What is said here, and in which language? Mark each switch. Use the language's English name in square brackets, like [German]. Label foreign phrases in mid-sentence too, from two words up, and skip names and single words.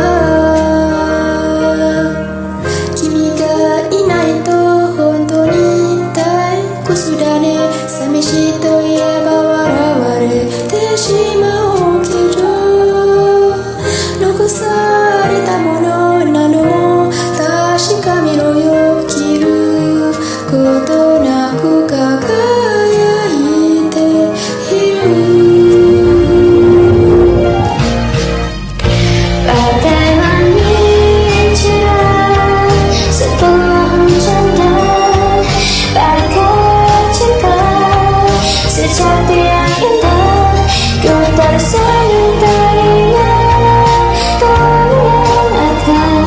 [Japanese] 君がいないと本当に退屈だね寂しいといえば笑われてしまうけど残されたものなの確かめろよ切ることなく輝いている [Indonesian] Bagai langit cerah setelah hujan dan bagai cinta sejati yang indah ku tersenyum teringat tahun yang akan